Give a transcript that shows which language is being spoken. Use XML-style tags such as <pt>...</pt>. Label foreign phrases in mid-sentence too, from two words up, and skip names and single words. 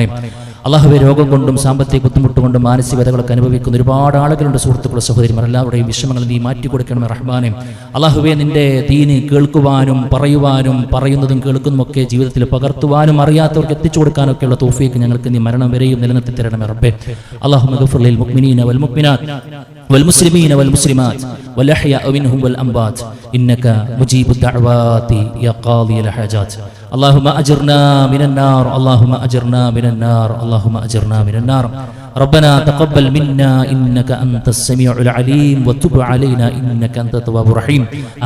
<ml>അല്ലാഹുവേ, രോഗം കൊണ്ടും സാമ്പത്തിക ബുദ്ധിമുട്ടുകൊണ്ടും മാനസികതകളൊക്കെ അനുഭവിക്കുന്ന ഒരുപാട് ആളുകളുണ്ട്, സുഹൃത്തുക്കളുടെ സഹോദരിമാർ, എല്ലാവരുടെയും വിഷമങ്ങൾ നീ മാറ്റി കൊടുക്കണമേ റഹ്മാനെ. അല്ലാഹുവേ, നിന്റെ ദീന് കേൾക്കുവാനും പറയുവാനും പറയുന്നതും കേൾക്കുന്നതുമൊക്കെ ജീവിതത്തിൽ പകർത്തുവാനും അറിയാത്തവർക്ക് എത്തിച്ചു കൊടുക്കാനൊക്കെയുള്ള തൗഫീക്ക് ഞങ്ങൾക്ക് നീ മരണം വരെയും നിലനിർത്തി തരണമേ റബ്ബേ.</ml> <ar>اللهم اغفر للمؤمنين والمؤمنات والمسلمين والمسلمات والأحياء منهم والأموات إنك مجيب الدعوات يا قاضي الحاجات. اللهم أجرنا من النار، اللهم أجرنا من النار، اللهم أجرنا من النار. ربنا تقبل منا إنك أنت السميع العليم وتب علينا إنك أنت التواب الرحيم.</ar>